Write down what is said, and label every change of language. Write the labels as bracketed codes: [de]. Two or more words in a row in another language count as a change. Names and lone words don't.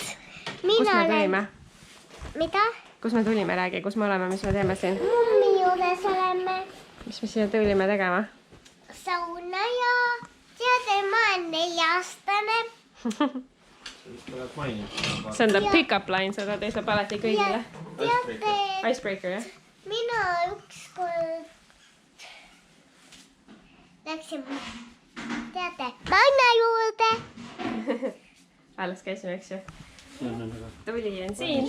[et] Kus me tulime? Mida? Kus me tulime, räägi, kus me oleme, mis me teeme siin? Mummi juures oleme. Mis me siia tulime tegema? Sauna ja tema on 4-aastane. See on ta [en] pick-up line, [et] seda teisab alati kõigile. Teate, Icebreaker, jah? mina ükskord läksime, teate, Anna juurde. Alles käisime, eks ju? Tuli on siin.